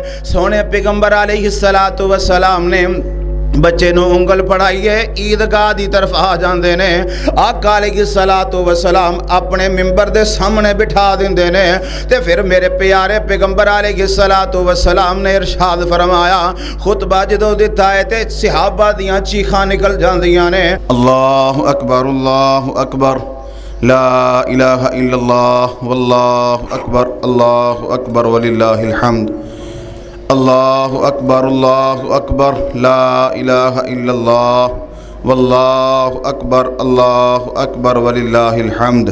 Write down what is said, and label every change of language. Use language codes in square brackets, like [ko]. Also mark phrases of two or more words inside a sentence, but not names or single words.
[pa] سوہنے پیغمبر [ar] عليه الصلاة والسلام [pa] نے بچے نوں انگل پھڑائیے عیدگاہ دی طرف آ جاندے نے. آقا [ar] عليه الصلاة والسلام [pa] اپنے منبر دے سامنے بٹھا دیندے نے تے فیر میرے پیارے پیغمبر [ar] عليه الصلاة والسلام [pa] نے ارشاد فرمایا، خطبہ جدوں دتا ہے تے صحابہ دیاں چیکاں نکل جاندیاں نے. [ar] الله أكبر لا إله إلا الله والله أكبر ولله الحمد. الله أكبر لا إله إلا الله والله أكبر ولله الحمد.